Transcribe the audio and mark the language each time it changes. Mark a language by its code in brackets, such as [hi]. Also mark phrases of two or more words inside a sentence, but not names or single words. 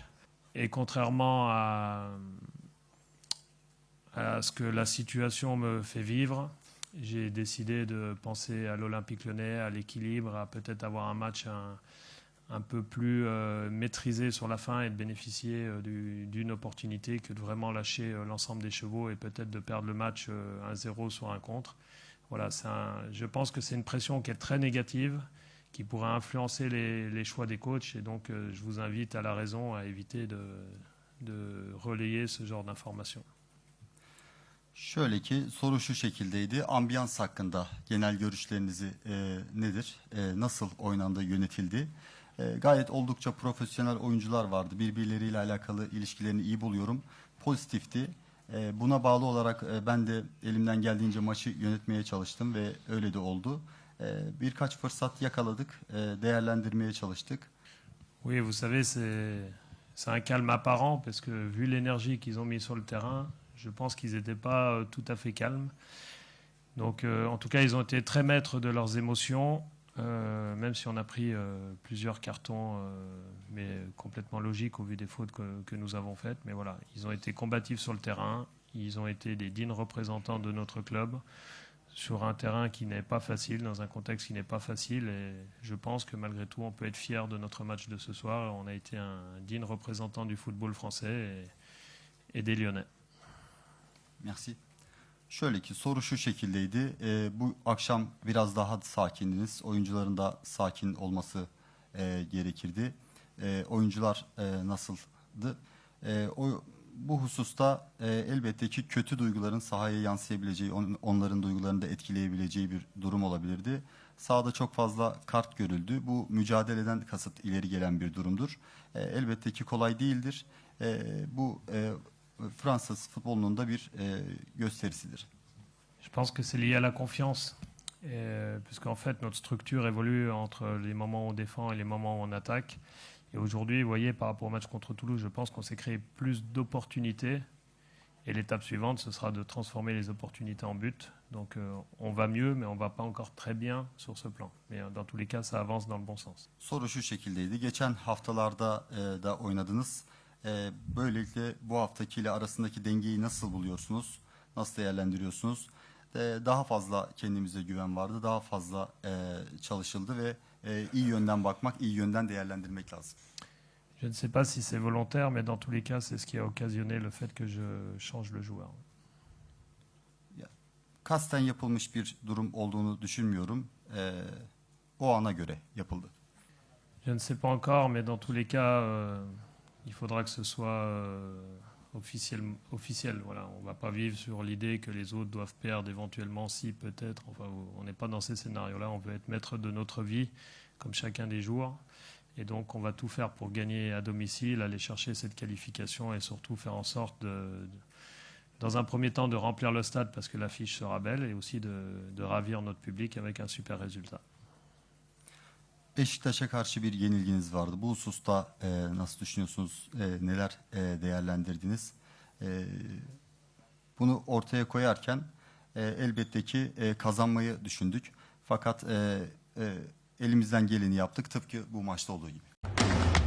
[fr] Et contrairement à ce que la situation me fait vivre, j'ai décidé de penser à l'Olympique Lyonnais, à l'équilibre, à peut-être avoir un match un peu plus maîtrisé sur la fin et de bénéficier d'une opportunité que de vraiment lâcher l'ensemble des chevaux et peut-être de perdre le match 1-0 sur un contre. Voilà, je pense que c'est une pression qui est très négative, qui pourrait influencer les choix des coachs et donc je vous invite à la raison à éviter de relayer ce genre d'informations. [tr] Şöyle ki soru şu şekildeydi. Ambiyans hakkında genel görüşlerinizi nedir? Nasıl oynandı, yönetildi? Gayet oldukça profesyonel oyuncular vardı. Birbirleriyle alakalı ilişkilerini iyi buluyorum. Pozitifti. Buna bağlı olarak ben de elimden geldiğince maçı yönetmeye çalıştım ve öyle de oldu. Birkaç fırsat yakaladık, değerlendirmeye çalıştık. [fr] Oui, vous savez, c'est un calme apparent parce que vu l'énergie qu'ils ont mis sur le terrain, je pense qu'ils n'étaient pas tout à fait calmes. Donc, en tout cas, ils ont été très maîtres de leurs émotions. Même si on a pris plusieurs cartons, mais complètement logiques au vu des fautes que nous avons faites. Mais voilà, ils ont été combatifs sur le terrain, ils ont été des dignes représentants de notre club sur un terrain qui n'est pas facile, dans un contexte qui n'est pas facile. Et je pense que malgré tout, on peut être fier de notre match de ce soir. On a été un digne représentant du football français et des Lyonnais. Merci. [tr] Şöyle ki soru şu şekildeydi. Bu akşam biraz daha sakindiniz. Oyuncuların da sakin olması gerekirdi. Oyuncular nasıldı? Bu hususta elbette ki kötü duyguların sahaya yansıyabileceği, onların duygularını da etkileyebileceği bir durum olabilirdi. Sahada çok fazla kart görüldü. Bu mücadeleden kasıt ileri gelen bir durumdur. Elbette ki kolay değildir. Bu Fransız futbolunun da bir gösterisidir. [fr] Je pense que c'est lié à la confiance. Puisqu'en fait, notre structure évolue entre les moments où on défend et les moments où on attaque. Et aujourd'hui, vous voyez, par rapport au match contre Toulouse, je pense qu'on s'est créé plus d'opportunités. Et l'étape suivante, ce sera de transformer les opportunités en but. Donc on va mieux, mais on ne va pas encore très bien sur ce plan. Mais dans tous les cas, ça avance dans le bon sens. [tr] Soru şu şekildeydi. Geçen haftalarda da oynadınız. Böylelikle bu haftakiyle arasındaki dengeyi nasıl buluyorsunuz? Nasıl değerlendiriyorsunuz? Daha fazla kendimize güven vardı. Daha fazla çalışıldı ve iyi yönden bakmak, iyi yönden değerlendirmek lazım. [fr] Je ne sais pas si c'est volontaire, mais dans tous les cas, c'est ce qui a occasionné le fait que je change le joueur. [tr] Kasten yapılmış bir durum olduğunu düşünmüyorum. O ana göre yapıldı. [fr] Je ne sais pas encore, mais dans tous les cas, il faudra que ce soit officiel. Voilà, on ne va pas vivre sur l'idée que les autres doivent perdre éventuellement, si peut-être. Enfin, on n'est pas dans ces scénarios-là. On veut être maître de notre vie, comme chacun des jours. Et donc, on va tout faire pour gagner à domicile, aller chercher cette qualification et surtout faire en sorte, dans un premier temps, de remplir le stade parce que l'affiche sera belle et aussi de ravir notre public avec un super résultat. [tr] Beşiktaş'a karşı bir yenilginiz vardı. Bu hususta nasıl düşünüyorsunuz? Neler değerlendirdiniz? Bunu ortaya koyarken elbette ki kazanmayı düşündük. Fakat elimizden geleni yaptık tıpkı bu maçta olduğu gibi.